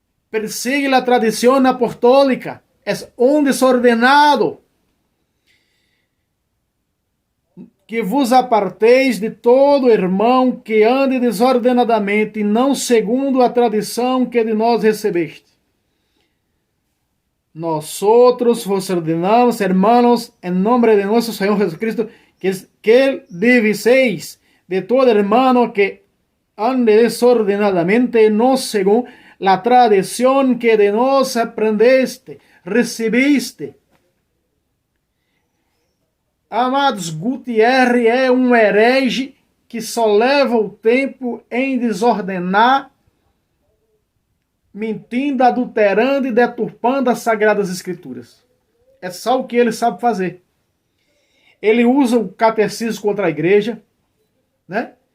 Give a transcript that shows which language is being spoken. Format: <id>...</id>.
<es>Persigue la tradición apostólica. Es un desordenado.</es> <pt>Que vos aparteis de todo irmão que ande desordenadamente, e não segundo a tradição que de nós recebeste.</pt> <es>Nosotros vos ordenamos, hermanos, en nombre de nuestro Señor Jesucristo, que diviséis de todo hermano que ande desordenadamente, no según la tradición que</es> <pt>de nós aprendeste, recebiste. Amados, Gutierre é um herege que só leva o tempo em desordenar, mentindo, adulterando e deturpando as Sagradas Escrituras. É só o que ele sabe fazer. Ele usa o catecismo contra a igreja, né?</pt>